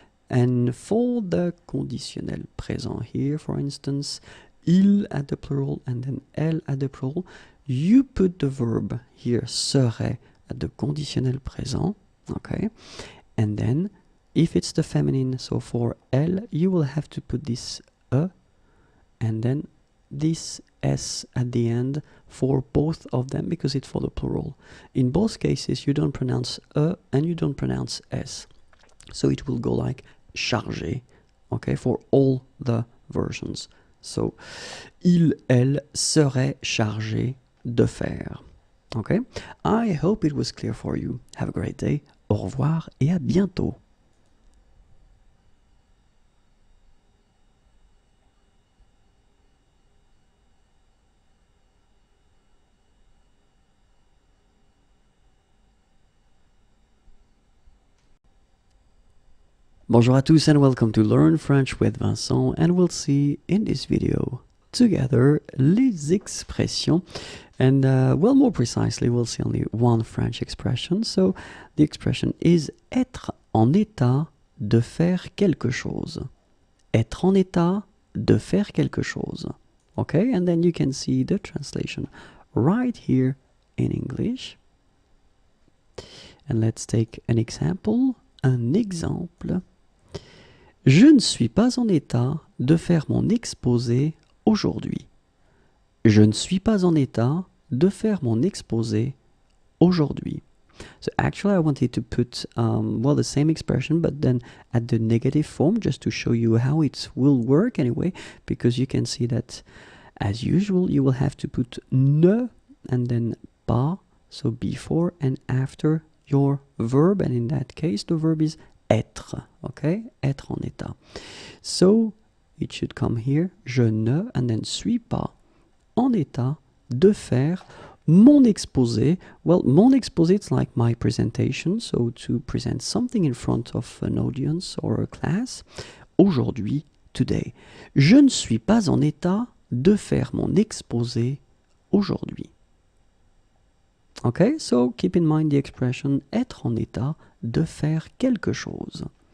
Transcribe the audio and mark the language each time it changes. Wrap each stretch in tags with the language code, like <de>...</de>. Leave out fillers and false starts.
<en>And for the conditionnel présent here, for instance, il at the plural and then elle at the plural, you put the verb here serait at the conditionnel présent, okay, and then if it's the feminine, so for elle, you will have to put this e and then this s at the end for both of them because it's for the plural. In both cases, you don't pronounce e and you don't pronounce s. So it will go like chargé, okay, for all the versions.</en> <fr>So, il, elle serait chargé de faire.</fr> <en>Okay, I hope it was clear for you. Have a great day.</en> <fr>Au revoir et à bientôt. Bonjour à tous</fr> <en>and welcome to Learn French with Vincent, and we'll see in this video together</en> <fr>les expressions,</fr> <en>and well, more precisely we'll see only one French expression. So the expression is</en> <fr>être en état de faire quelque chose. Être en état de faire quelque chose.</fr> <en>Okay, and then you can see the translation right here in English. And let's take an example.</en> <fr>Un exemple. Je ne suis pas en état de faire mon exposé aujourd'hui. Je ne suis pas en état de faire mon exposé aujourd'hui.</fr> <en>So actually I wanted to put, well, the same expression, but then at the negative form, just to show you how it will work anyway, because you can see that, as usual, you will have to put ne and then pas, so before and after your verb, and in that case, the verb is être, okay?</en> <fr>Être en état. So,</fr> <en>it should come here,</en> <fr>je ne,</fr> <en>and then</en> <fr>suis pas en état de faire mon exposé.</fr> <en>Well,</en> <fr>mon exposé,</fr> <en>it's like my presentation, so to present something in front of an audience or a class.</en> <fr>Aujourd'hui, today. Je ne suis pas en état de faire mon exposé aujourd'hui.</fr> <en>Okay, so keep in mind the expression</en> <fr>être en état de faire quelque chose.</fr>